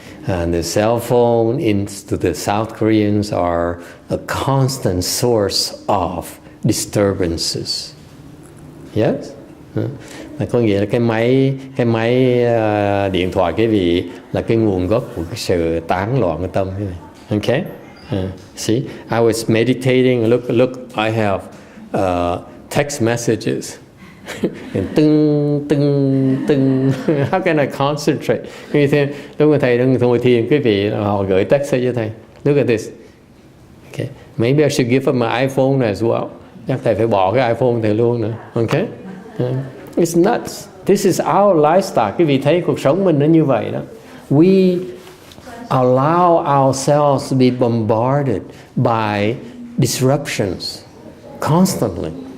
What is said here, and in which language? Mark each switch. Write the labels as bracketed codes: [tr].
[en] And the cell phone to the South Koreans are a constant source of disturbances. Yes? [vi] Có nghĩa là cái máy điện thoại quý vị là cái nguồn gốc của cái sự tán loạn của tâm. [en] Okay? See, I was meditating. Look, I have text messages. And tưng. How can I concentrate? [vi] Như thế, lúc mà thầy đang ngồi thiền, quý vị họ gửi text cho thầy. [en] Look at this. Okay. Maybe I should give up my iPhone as well. [vi] Chắc thầy phải bỏ cái iPhone thầy luôn nữa. [en] Okay? It's nuts. This is our lifestyle. [vi] Quý vị thấy cuộc sống mình nó như vậy đó. [en] We allow ourselves to be bombarded by disruptions constantly.